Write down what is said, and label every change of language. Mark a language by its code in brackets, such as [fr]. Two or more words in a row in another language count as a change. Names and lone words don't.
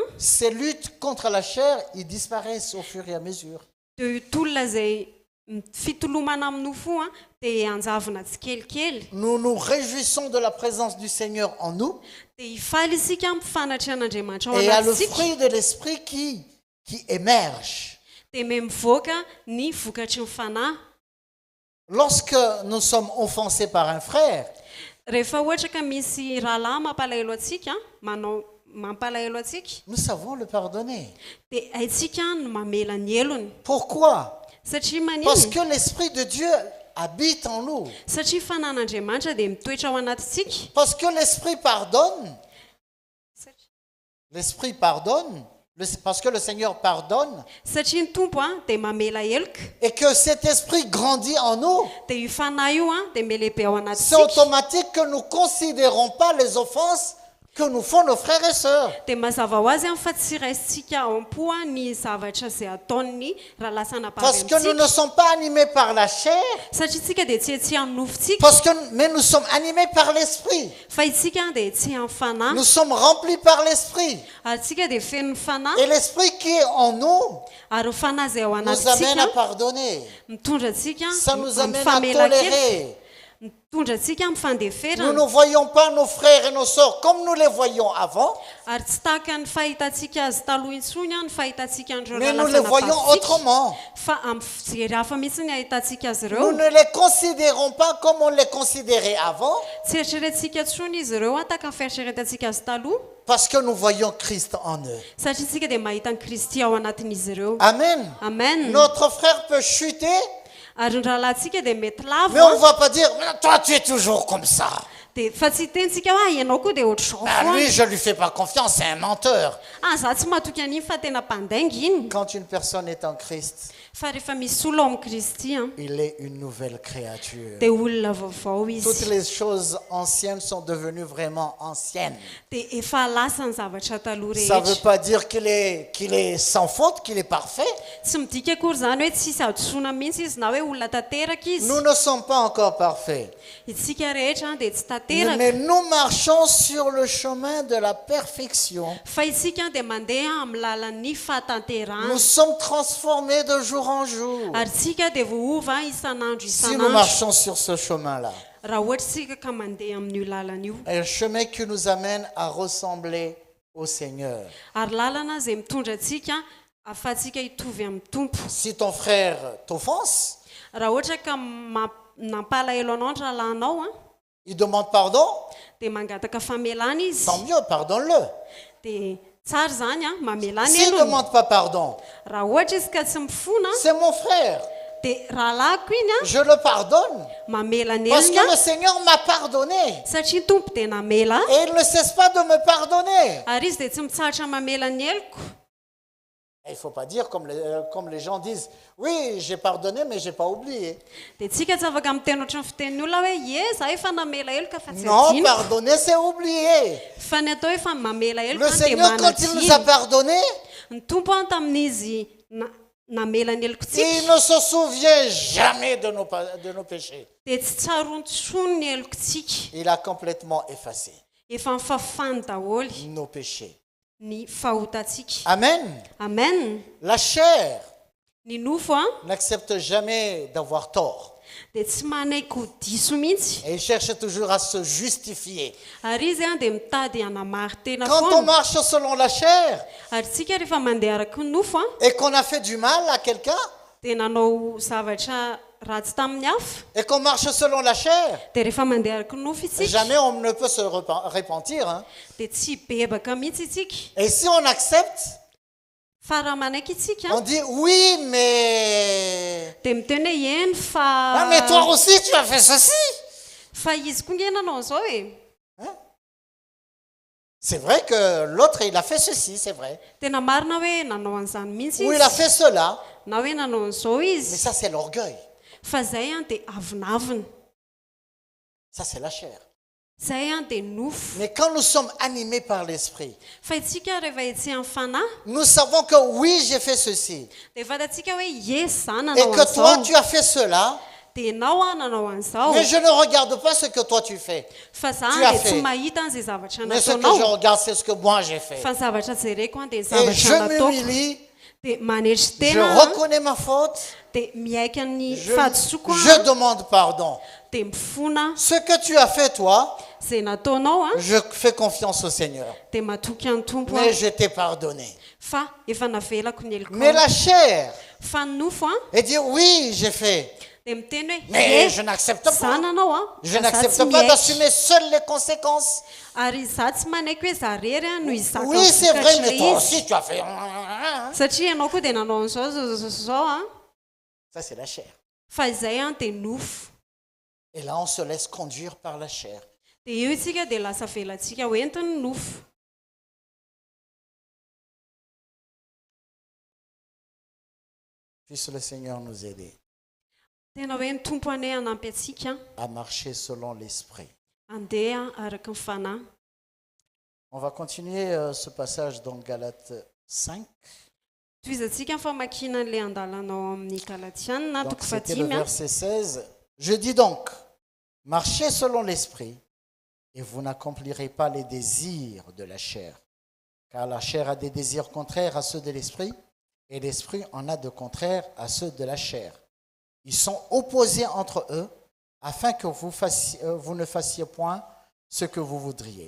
[fr] ces luttes contre la chair, ils disparaissent au fur et à mesure. [mg] dia io tolona izay fitolomana amin'ny nofo a dia anjavona tsikelikely [fr] Nous nous réjouissons de la présence du Seigneur en nous [mg] dia hifaly isika mifanatra an'andriamanitra ao [fr] et il y a le [mg] anatsika [fr] fruit de l'esprit qui émerge. [mg] dia me mivoaka ny vokatry ny fanahy [fr] Lorsque nous sommes offensés par un frère, [mg] rehefa ohatra ka misy rahalahy mampalahelo atsika manao mampalahelo atsika [fr] nous savons le pardonner. [mg] dia haitsika no mamela ny elony [fr] Pourquoi? [mg] satria [fr] Parce [mg] maniny [fr] que l'Esprit de Dieu habite en nous. [mg] satria fanan'andriamanitra dia mitoetra ao anatintsika [fr] Parce que l'Esprit pardonne. L'Esprit pardonne. Parce que le Seigneur pardonne. [mg] satria ny tompo a dia mamela heloka [fr] Et que cet Esprit grandit en nous. [mg] dia io fanahy io a dia melehibe ao [fr] C'est [mg] anatintsika [fr] automatique que nous ne considérons pas les offenses que nous font nos frères et sœurs. [mg] dia mazava ho azy fa tsy raisitsika ao am-po a ny zavatra izay ataony raha lasa [fr] Parce que nous ne [mg] napavyamitsika [fr] sommes pas animés par la chair, [mg] satria tsika dia tsy etsy amin'ny nofotsika [fr] mais nous sommes animés par l'Esprit. [mg] fa itsika dia etsy amin'ny fanahy [fr] Nous sommes remplis par l'Esprit. [mg] ary tsika dia feno fanahy [fr] Et l'Esprit qui est en nous [mg] ary ny fanahy izay ao [fr] nous amène à [mg] anatintsika [fr] pardonner. [mg] mitondra antsika [fr] Ça nous amène à [mg] famela-keloka [fr] tolérer. [mg] mitondra antsika amin'ny [fr] Nous [mg] fandeferana [fr] ne voyons pas nos frères et nos sœurs comme nous les voyions avant, [mg] ary tsy tahaka ny fahitantsika azy taloha intsony a ny fahitantsika andreo [fr] mais nous les voyons autrement. [mg] fa amin'ny fijery hafa mihitsy ny ahitantsika azy [fr] Nous [mg] ireo [fr] ne les considérons pas comme on les considérait avant, [mg] tsy eritreretintsika ntsony izy ireo a tahaka ny fieritreretantsika azy taloha [fr] parce que nous voyons Christ en eux. [mg] satria tsika dia mahita ny kristy ao anatin'izy ireo [fr] Amen. [mg] amen [fr] Notre frère peut chuter, [mg] ary ny rahalahintsika dia mety [fr] mais on ne [mg] lavo [fr] va pas dire, mais toi tu es toujours comme ça. [mg] dia fa tsy hitentsika hoe ianao koa dia ohatr'izao [fr] Ah, lui, [mg] foana [fr] je ne lui fais pas confiance, c'est un menteur. [mg] za tsy mahatoky an'iny fa tena mpandainga iny [fr] Quand une personne est en Christ, [mg] fa rehefa misy olo ao amin'ny kristy a [fr] il est une nouvelle créature. [mg] dia olona vaovao izy [fr] Toutes les choses anciennes sont devenues vraiment anciennes. [mg] dia efa lasa ny zavatra taloha [fr] Ça ne veut [mg] rehetra [fr] pas dire qu'il est sans faute, qu'il est parfait. [mg] tsy midika akory zany hoe tsisy adosoana mihitsy izy na hoe olona tanteraka izy [fr] Nous ne sommes pas encore parfaits. [mg] itsika rehetra dia tsy tanteraka [fr] Mais nous marchons sur le chemin de la perfection. [mg] fa itsika dia mandeha amin'ny lalan'ny fahatanterahana [fr] Nous sommes transformés de jour en jour. [mg] ary tsika dia voova isan'andro [fr] Si nous [mg] isan'andro [fr] marchons sur ce chemin-là, [mg] raha ohatra tsika ka mandeha amin'io lalana io [fr] un chemin qui nous amène à ressembler au Seigneur. [mg] ary lalana izay mitondra antsika ahafahantsika hitovy amin'ny tompo [fr] Si ton frère t'offense, [mg] raha ohatra ka nampalahelo anao ny rahalahinao a [fr] il demande pardon, [mg] dia mangataka famelana izy [fr] tant mieux, pardonne-le. [mg] dia tsara zany a mamelana [fr] S'il ne [mg] elo [fr] demande pas pardon, [mg] raha ohatra izy ka tsy mifona [fr] c'est mon frère. [mg] dia rahalako iny a [fr] Je le pardonne [mg] mamelana [fr] parce [mg] elony [fr] que le a Seigneur m'a pardonné. [mg] satria tompo dia namela [fr] Et il ne cesse pas de me pardonner. [mg] ary izy dia tsy mitsahatra mamelany eloko. [fr] Il ne faut pas dire comme les gens disent, oui, j'ai pardonné, mais je n'ai pas oublié. [mg] Dia tsika tsy afaka miteny ohatry ny fitenin'ny olona hoe ye za efa namela eloka fa tsy [fr] Non, [mg] adino [fr] pardonner, c'est oublier. [mg] fa ny atao efa mamela [fr] Le [mg] eloka dia [fr] Seigneur, quand il nous a [mg] manatsiny [fr] pardonné, [mg] ny tompo a tamin'izy namela ny eloko tsika [fr] il ne se souvient jamais de nos péchés. [mg] dia tsy tsarontsony ny eloko tsika [fr] Il a complètement effacé [mg] efa mifafany daholy [fr] nos péchés. [mg] ny fahotatsika. [fr] Amen. [mg] Amen. [fr] La chair [mg] Ny nofo a [fr] n'accepte jamais d'avoir tort. [mg] dia tsy manaiky ho diso mihitsy [fr] Et il cherche toujours à se justifier. [mg] ary izy a dia mitady hanamary tena [fr] Quand on [mg] foana [fr] marche selon la chair [mg] ary tsika rehefa mandeha araky ny nofo a [fr] et qu'on a fait du mal à quelqu'un, [mg] dia nanao zavatra ratsy tamin'ny hafa [fr] et qu'on marche selon la chair, [mg] dia rehefa mandeha araky ny nofo itsika [fr] jamais on ne peut se repentir. Hein. [mg] dia tsy bebaka mihitsy itsika [fr] Et si on accepte, [mg] fa raha manaiky itsika [fr] on dit oui, mais... [mg] dia miteny hoe eny [fr] Ah, mais toi [mg] fa [fr] aussi, tu as fait ceci. [mg] fa izy koa nge nanao an'izao e [fr] C'est vrai que l'autre, il a fait ceci, c'est vrai. [mg] tena marina hoe nanao an'izany mihitsy [fr] Ou il a [mg] izy [fr] fait cela. [mg] na hoe nanao an'izao [fr] Mais [mg] izy [fr] ça, c'est l'orgueil. [mg] fa zay a dia avinavina [fr] Ça, c'est la chair. [mg] zay a dia nofo [fr] Mais quand nous sommes animés par l'esprit, [mg] fa itsika rehefa etsy amin'ny fanahy [fr] nous savons que oui, j'ai fait ceci. [mg] dia fantatsika hoe yes za [fr] Et [mg] nanao [fr] que toi, [mg] an'izao [fr] tu as fait cela. [mg] dia enao a nanao an'izao [fr] Mais je ne regarde pas ce que toi, tu fais. [mg] fa za [fr] Tu as [mg] dia [fr] fait. [mg] tsy mahita an'izay zavatra [fr] Mais ce que je [mg] nataonao [fr] regarde, c'est ce que moi, j'ai fait. [mg] fa ny zavatra jereko a dia [fr] Et [mg] zavatra [fr] je [mg] nataoko [fr] m'humilie, [mg] dia manetry [fr] je [mg] tena [fr] reconnais ma faute, [mg] dia miaika ny [fr] je [mg] fahadisoako [fr] je demande pardon. [mg] dia mifona [fr] Ce que tu as fait, toi, [mg] zay nataonao a [fr] je fais confiance au Seigneur. [mg] dia matoky any tompo [fr] Mais a je t'ai pardonné. [mg] fa efa navelako ny eloko [fr] Mais la chair, [mg] fa ny nofo a [fr] elle dit oui, j'ai fait. [mg] dia miteny hoe [fr] Mais "Eh, je n'accepte [mg] za [fr] pas. [mg] nanao a [fr] Je [mg] fa za [fr] n'accepte [mg] tsy [fr] pas [mg] miaiky." [fr] d'assumer seul les conséquences. [mg] ary za tsy manaiky hoe za rery a no izaka [fr] Oui, c'est vrai, [mg] vokatry [fr] mais le toi [mg] izy [fr] aussi, tu as fait. [mg] satria ianao koa dia nanao an'izao a [fr] Ça, c'est la chair. [mg] fa izay a dia nofo [fr] Et là, on se laisse conduire par la chair. [mg] dia io itsika dia lasa velantsika hoentiny nofo [fr] Puisse le Seigneur nous aider [mg] tena hoe ny tompo anay hanampy atsika [fr] à marcher selon l'esprit. [mg] andeha araky ny fanahy [fr] On va continuer ce passage dans Galates 5. [mg] toizantsika ny famakina n'ilay andalanao amin'ny galatianina [fr] Donc, [mg] toko [fr] c'était le [mg] fatimy a [fr] verset 16. Je dis donc, marchez selon l'esprit et vous n'accomplirez pas les désirs de la chair. Car la chair a des désirs contraires à ceux de l'esprit et l'esprit en a de contraires à ceux de la chair. Ils sont opposés entre eux afin que vous ne fassiez point ce que vous voudriez.